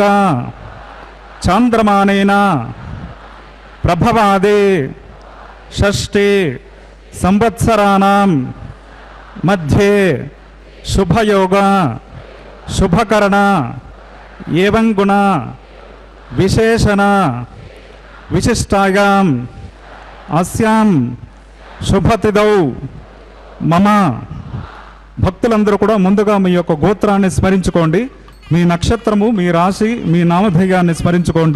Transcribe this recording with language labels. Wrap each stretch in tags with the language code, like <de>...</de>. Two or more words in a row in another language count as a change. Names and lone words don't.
<sa>चांद्रमानेन प्रभवादे षष्ठे संवत्सराणां मध्ये शुभयोग शुभकरण एवं गुण विशेषण विशिष्टायाम् अस्यां शुभतिथौ मम</sa> <te>భక్తులందరూ కూడా ముందుగా మీ యొక్క గోత్రాన్ని స్మరించుకోండి, మీ నక్షత్రము, మీ రాశి, మీ నామధేయాన్ని స్మరించుకోండి.</te>